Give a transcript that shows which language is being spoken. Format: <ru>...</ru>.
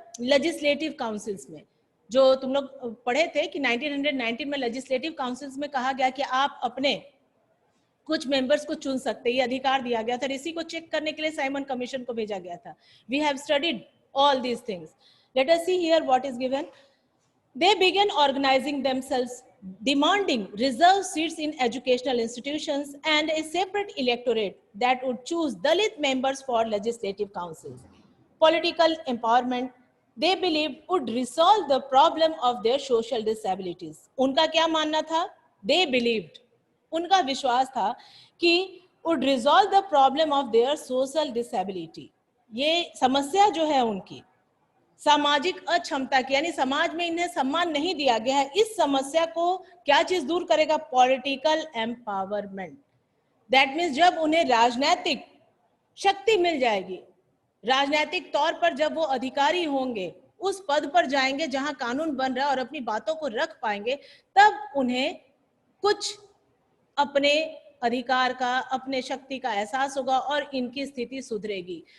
<hi>Legislative councils में। जो तुम लोग पढ़े थे कि 1919 में लेजिस्लेटिव काउंसिल्स में कहा गया कि आप अपने कुछ मेंबर्स को चुन सकते, ये अधिकार दिया गया था, और इसी को चेक करने के लिए साइमन कमीशन को भेजा गया था।</hi> <en>We have studied all these things. Let us see here what is given. They began organizing themselves, demanding reserved seats in educational institutions and a separate electorate that would choose Dalit members for legislative councils. Political empowerment, they believed, would resolve the problem of their social disabilities.</en> <hi>उनका क्या मानना था?</hi> <en>They believed,</en> <hi>उनका विश्वास था कि</hi> <en>would resolve the problem of their social disability.</en> <hi>ये समस्या जो है उनकी सामाजिक अक्षमता की, यानी समाज में इन्हें सम्मान नहीं दिया गया है, इस समस्या को क्या चीज दूर करेगा? Political empowerment.</hi> <en>that means</en> <hi>जब उन्हें राजनीतिक शक्ति मिल जाएगी, राजनीतिक तौर पर जब वो अधिकारी होंगे, उस पद पर जाएंगे जहां कानून बन रहा है और अपनी बातों को रख पाएंगे, तब उन्हें कुछ अपने अधिकार का, अपने शक्ति का एहसास होगा और इनकी स्थिति सुधरेगी।</hi>